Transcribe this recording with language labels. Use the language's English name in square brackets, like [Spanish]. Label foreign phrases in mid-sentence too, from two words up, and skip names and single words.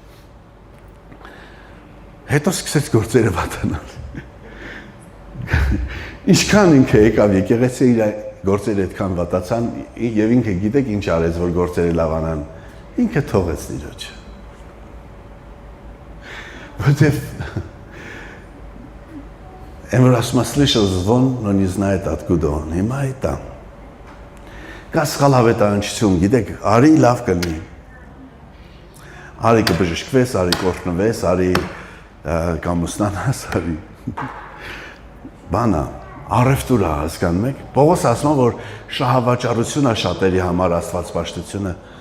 [Armenian] Հետո սկսեց գործերը վատանալ։ Ինչքան ինքը եկավ եկեղեցի, իր գործերը այդքան վատացան, եւ ինքը գիտեք ինչ արեց, որ գործերը լավանան։ Ինքը թողեց Տիրոջը։ Որտեվ [Russian] Эмир слышал звон, но не знает, откуда он. [Armenian] Հիմա է տա։ Կա սխալ հավետարանչություն, գիտեք, արի լավ կլինի։ Արի կբժշկվես, արի կօրհնվես, արի կամուսնանաս, արի։ Բանա, առևտուր է, հասկանում եք։ Պողոս ասում է, որ շահավաճառությունն է շատերի համար աստվածպաշտությունը։